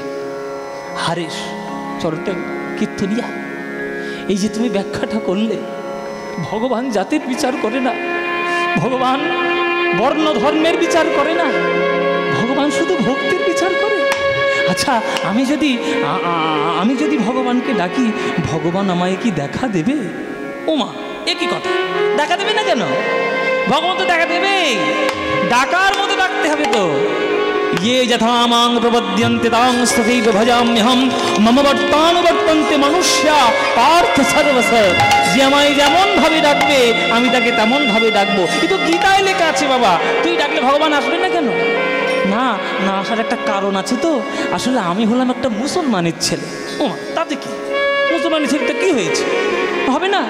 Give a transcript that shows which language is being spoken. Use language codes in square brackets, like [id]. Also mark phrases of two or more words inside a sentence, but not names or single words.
[bn] হারেশ চরণটা কীর্তনিয়া, এই যে তুমি ব্যাখ্যাটা করলে, ভগবান জাতির বিচার করে না, ভগবান বর্ণ ধর্মের বিচার করে না, ভগবান শুধু ভক্তির বিচার করে। আচ্ছা, আমি যদি ভগবানকে ডাকি, ভগবান আমায় কি দেখা দেবে? ওমা, এ কি কথা, দেখা দেবে না কেন? ভগবান তো দেখা দেবে, ডাকার মতো ডাকতে হবে তো। [sa] ये यथा मां प्रपद्यन्ते तां तथैव भजाम्यहं मम बर्तानुवर्तन्ते मनुष्या पार्थ सर्वस। [bn] যে আমায় যেমন ভাবে ডাকবে আমি তাকে তেমন ভাবে ডাকবো। এই তো গীতায় লেখা আছে বাবা। তুই ডাকলে ভগবান আসবে না কেন? না না, আসার একটা কারণ আছে তো। আসলে আমি হলাম একটা মুসলমানের ছেলে। ও তাতে কি, মুসলমানের ছেলেটা কি হয়েছে? হবে না?